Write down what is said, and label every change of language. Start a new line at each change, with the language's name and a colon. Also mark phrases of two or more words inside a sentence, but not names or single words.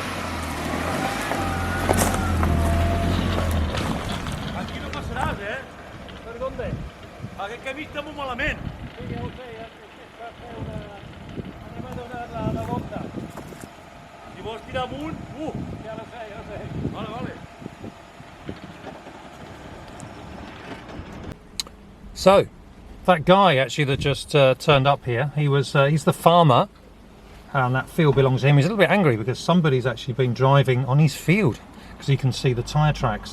Catalan: Aquí no passaràs,
Spanish: Per dónde?
Catalan: Aquest camí està molt malament. Sí, ja ho sé, anem a donar la volta. Si vols tirar amunt, Ja lo sé, ja lo sé. Vale, vale.
English: So, that guy actually that just turned up here, he's the farmer. And that field belongs to him. He's a little bit angry because somebody's actually been driving on his field because you can see the tyre tracks.